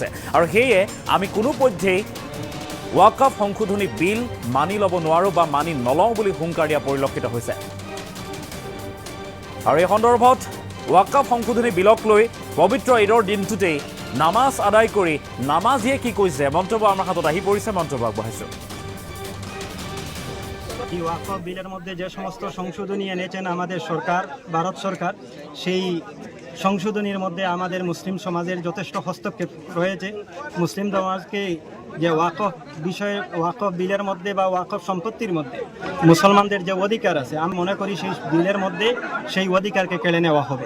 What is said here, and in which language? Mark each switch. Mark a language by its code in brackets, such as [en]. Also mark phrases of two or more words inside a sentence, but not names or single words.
[as] আৰু সেয়ে আমি কোনোপধ্যেই ৱাকাফ সংশোধনী বিল মানি ল'ব নোৱাৰোঁ বা মানি নলওঁ বুলি হুংকাৰ দিয়া পৰিলক্ষিত হৈছে। আৰু এই সন্দৰ্ভত ৱাকাফ সংশোধনী বিলক লৈ পবিত্ৰ ঈদৰ দিনটোতেই নামাজ আদায় কৰি নামাজিয়ে কি কৈছে মন্তব্য আমাৰ হাতত আহি পৰিছে, মন্তব্য আগবঢ়াইছোঁ। [bn] এই ওয়াকফ বিলের মধ্যে যে সমস্ত সংশোধনী এনেছেন আমাদের সরকার, ভারত সরকার, সেই সংশোধনীর মধ্যে আমাদের মুসলিম সমাজের যথেষ্ট হস্তক্ষেপ রয়েছে। মুসলিম সমাজকে যে ওয়াকফ বিষয়ে, ওয়াকফ বিলের মধ্যে বা ওয়াকফ সম্পত্তির মধ্যে মুসলমানদের যে অধিকার আছে, আমি মনে করি সেই বিলের মধ্যে সেই অধিকারকে কেড়ে নেওয়া হবে।